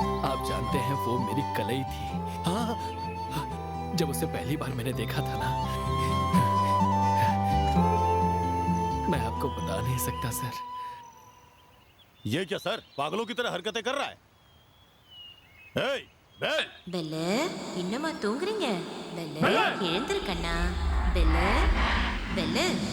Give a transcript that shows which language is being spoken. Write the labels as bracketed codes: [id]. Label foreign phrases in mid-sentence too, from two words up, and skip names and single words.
[hi] आप जानते हैं वो मेरी कलई थी। हाँ, जब उसे पहली बार मैंने देखा था ना, मैं आपको बता नहीं सकता सर। ये क्या सर, पागलों की तरह हरकतें कर रहा है? Hey, बेल! [ta] பெல்லு இன்னுமா தூங்குறீங்க? பெல்லு எழுந்திரு கண்ணா. பெல்லு பெல்லு